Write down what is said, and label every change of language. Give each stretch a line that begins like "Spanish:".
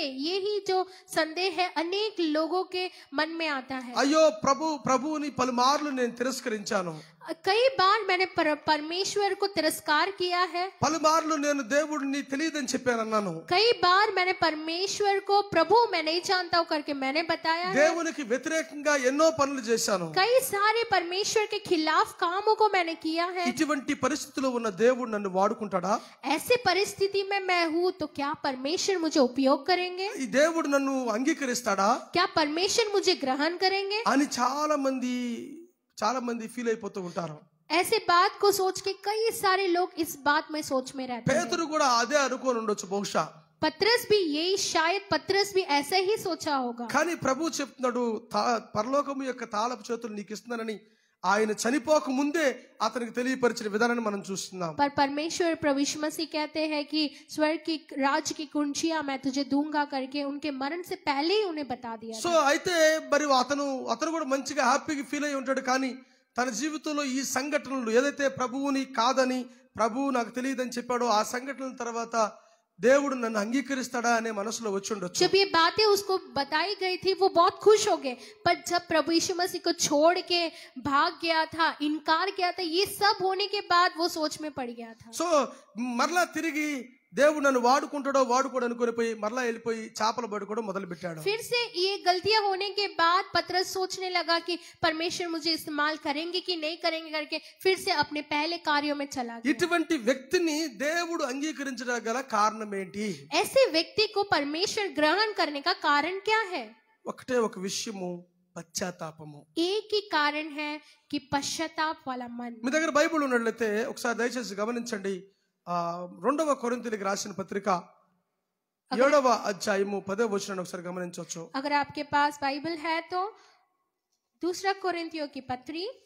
Hindi: यही जो संदेह है अनेक लोगों के मन में आता है।
Telugu: అయ్యో ప్రభువుని పలుమార్లు నేను తిరస్కరించాను,
Hindi: कई बार मैंने परमेश्वर को तिरस्कार किया है,
Telugu: పలుమార్లు నేను దేవుడిని తెలియదని చెప్పాను అన్నాను,
Hindi: कई बार मैंने परमेश्वर को प्रभु मैं नहीं जानता हूं करके मैंने बताया है,
Telugu: దేవునికి వ్యతిరేకంగా ఎన్నో పనులు చేశాను,
Hindi: कई सारे परमेश्वर के खिलाफ कामों को मैंने किया है।
Telugu: ఇటువంటి పరిస్థితిలో ఉన్న దేవుడు నన్ను వాడుకుంటాడా?
Hindi: ऐसे परिस्थिति में मैं हूँ तो क्या परमेश्वर मुझे उपयोग करेंगे?
Telugu: ఈ దేవుడు నన్ను అంగీకరిస్తాడా
Hindi: क्या परमेश्वर मुझे ग्रहण करेंगे?
Telugu: అని చాలా మంది ఫీల్ అయిపోతూ ఉంటారు.
Hindi: ऐसे बात को सोच के कई सारे लोग इस बात में सोच में रहते हैं।
Telugu: పేతురు కూడా అదే అనుకోని ఉండొచ్చు బహుశా,
Hindi: पतरस भी यही, शायद पतरस भी ऐसा ही सोचा होगा।
Telugu: కానీ ప్రభు చెప్తున్నాడు పరలోకము యొక్క తాళపు చేతులు నీకు ఇస్తున్నానని ఆయన చనిపోక ముందే అతనికి తెలియపరిచిన విధానాన్ని మనం చూస్తున్నాం.
Hindi: पर परमेश्वर प्रभु यीशु मसीह कहते हैं कि स्वर्ग की राज्य की कुंजियां मैं तुझे दूंगा करके उनके मरण से पहले ही उन्हें बता दिया।
Telugu: సో అయితే మరి అతను కూడా మంచిగా హ్యాపీగా ఫీల్ అయి ఉంటాడు, కానీ తన జీవితంలో ఈ సంఘటనలు ఏదైతే ప్రభువుని కాదని ప్రభువు నాకు తెలియదని చెప్పాడో ఆ సంఘటనల తర్వాత దేవుడు నన్ను అంగీకరిస్తాడా అనే మనసులో వచ్చి ఉండొచ్చు.
Hindi: जब ये बातें उसको बताई गई थी वो बहुत खुश हो गए, पर जब प्रभु यीशु मसीह को छोड़ के भाग गया था, इनकार किया था, ये सब होने के बाद वो सोच में पड़ गया था।
Telugu: సో మరలా తిరిగి దేవుడు నన్ను వాడుకుంటాడో వాడుకోడు అనుకునిపోయి మరలా వెళ్ళిపోయి చేపలు పట్టుకోవడం మొదలు పెట్టాడు.
Hindi: फिर से ये गलतियां होने के बाद पतरस सोचने लगा कि परमेश्वर मुझे इस्तेमाल करेंगे कि नहीं करेंगे करके फिर से अपने पहले कार्यों में चला गया।
Telugu: ఇటువంటి వ్యక్తిని దేవుడు అంగీకరించడానికి గల కారణం ఏంటి?
Hindi: ऐसे व्यक्ति को परमेश्वर ग्रहण करने का कारण क्या है?
Telugu: ఒకటే ఒక విషయము, పశ్చాత్తాపము.
Hindi: एक ही कारण है कि पश्चाताप वाला मन।
Telugu: మీ దగ్గర బైబిల్ ఉన్నట్లయితే ఒకసారి దయచేసి గమనించండి. 2వ కొరింథీయులకు రాసిన పత్రిక 7వ అధ్యాయము 10వ వచనాన్ని ఒకసారి గమనించవచ్చు.
Hindi: अगर आपके पास बाइबल है तो 2 कोरिन्थियों की पत्री